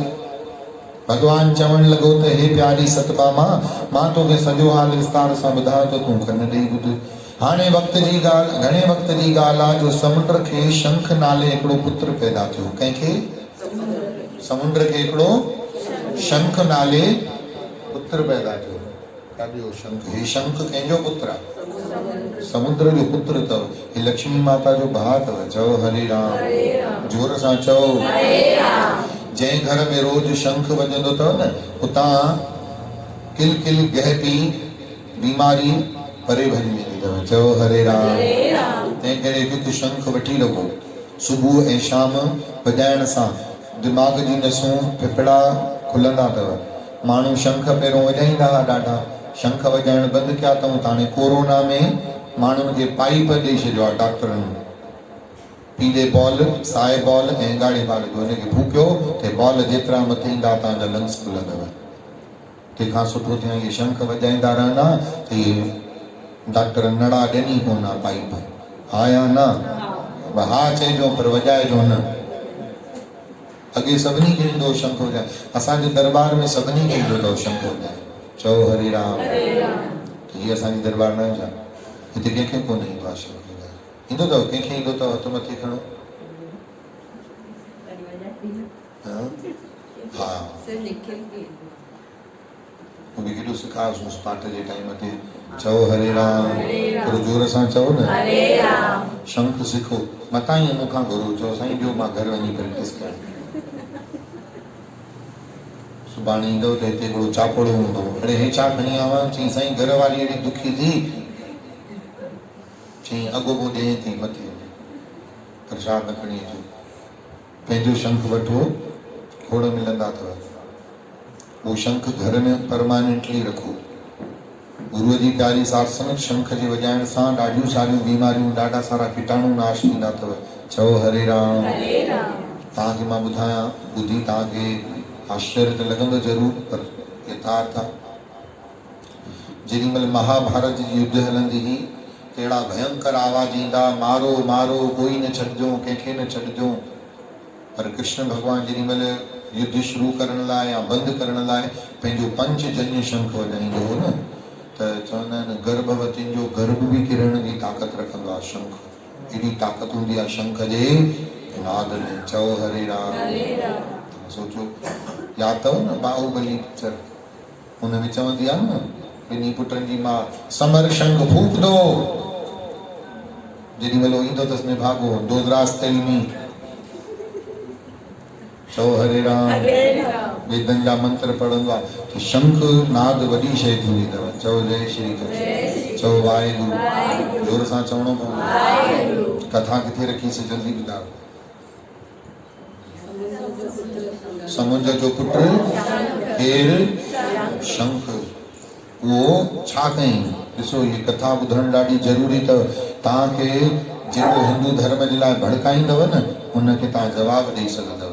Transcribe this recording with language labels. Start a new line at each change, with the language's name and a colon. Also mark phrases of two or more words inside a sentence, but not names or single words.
Sindhi: भगवान चवण लॻो त हे प्यारी सतभामा, मां तोखे सॼो हाल विस्तार सां ॿुधायो त तूं कन ॾेई ॿुध। हाणे वक़्त जी ॻाल्हि, घणे वक़्त जी ॻाल्हि आहे जो समुंड खे शंख नाले हिकिड़ो पुत्र पैदा थियो। कंहिंखे? समुंड खे हिकिड़ो शंख नाले पुत्र पैदा थियो। काॾियो शंख? हे शंख कंहिंजो पुत्र आहे? समुद्र जो पुत्र अथव। हे लक्ष्मी माता जो भाउ अथव। चओ हरे राम। जोर सां चओ। जंहिं घर में रोज शंख वॼंदो अथव न, उतां किल किल गहपी बीमारी परे भॼी वेंदी अथव। चओ हरे राम। तंहिं करे हिकु शंख वठी रखो। सुबुह ऐं शाम वॼाइण सां दिमाग़ जी नसूं फिफड़ा खुलंदा अथव। माण्हू शंख पहिरियों वॼाईंदा हुआ ॾाढा, शंख वॼाइण बंदि कया अथऊं। हाणे कोरोना में माण्हुनि खे पाइप ॾेई छॾियो आहे डॉक्टरनि। पीले बॉल, साए बॉल ऐं ॻाढ़े बॉल जो हुनखे फूकियो त बॉल जेतिरा मथे ईंदा तव्हांजा लंग्स खुलंदव। तंहिंखां सुठो थिया इहे शंख वॼाईंदा रहंदा त इहे डॉक्टर नड़ा ॾियनि कोन पाइप। हा या न? हा चइजो पर वॼाइजो न। अॻे सभिनी खे ईंदो शंख वॼाए, असांजे दरबार में सभिनी खे ईंदो अथव शंख वॼाए। चओ हरे राम। हीअ असांजी दरबार न आहे छा? हिते कंहिंखे कोन ईंदो आहे शंख वॼाए? ईंदो अथव? कंहिंखे ईंदो अथव? हथ मथे खणो। हा बि केॾो सिखायोसि पाठ जे टाइम ते। चओ हरे राम। थोरो जोर सां चओ न। शंख सिखो। मतां ई मूंखां घुरो। चओ साईं ॾियो मां घर वञी प्रैक्टिस कयां। सुभाणे ईंदो त हिते हिकिड़ो चापोड़ो हूंदो। अड़े हे छा खणी आवां? चई साईं घर वारी अहिड़ी दुखी थी, चई अॻोपो ॾिए थी मथे प्रसाद न खणी अचो। पंहिंजो शंख वठो, खोड़ मिलंदा अथव। वो शंख घर में परमानेंटली रखो। गुरुअ जी प्यारी साथ संगत शंख जे वॼाइण सां ॾाढियूं सारियूं बीमारियूं, ॾाढा सारा कीटाणु नाश थींदा अथव। चओ हरे राम। तव्हांखे मां ॿुधायां, ॿुधी तव्हांखे आश्चर्य त लॻंदो ज़रूर, पर यथार्थ आहे। जेॾीमहिल महाभारत जी युद्ध हलंदी हुई, तहिड़ा भयंकर आवाज़ ईंदा, मारो मारो, कोई न छॾिजो, कंहिंखे न छॾिजो। पर कृष्ण भॻवानु जेॾीमहिल युद्ध शुरू करण लाइ या बंदि करण लाइ पंहिंजो पंचजन्य शंख वॼाईंदो हो न, त चवंदा आहिनि गर्भवतियुनि जो गर्भ बि किरण जी ताक़त रखंदो आहे शंख। एॾी ताक़त हूंदी आहे शंख जे नाद में। चओ हरे राम। सोचो, यादि अथव न बाहुबली पिक्चर? हुन में चवंदी आहे न ॿिन्ही पुटनि जी मां,
Hindi: समर शंख फूक दो।
Sindhi: जेॾीमहिल ईंदो अथसि में भागो, दोदराज तेलमी। चओ हरे राम। वेदनि जा मंत्र पढ़ंदो आहे त शंख नाद वॾी शइ थींदी अथव। चओ जय श्री कृष्ण। चओ वाहेगुरु। जोर सां चवणो पवंदो। कथा किथे रखीसीं जल्दी ॿुधायो। समुंड जो पुत्र केरु? शंख। उहो छा कयईं? ॾिसो ये कथा ॿुधणु ॾाढी ज़रूरी अथव। तव्हांखे जेको हिंदू धर्म जे लाइ भड़काईंदव न, उनखे तव्हां जवाबु ॾेई सघंदव।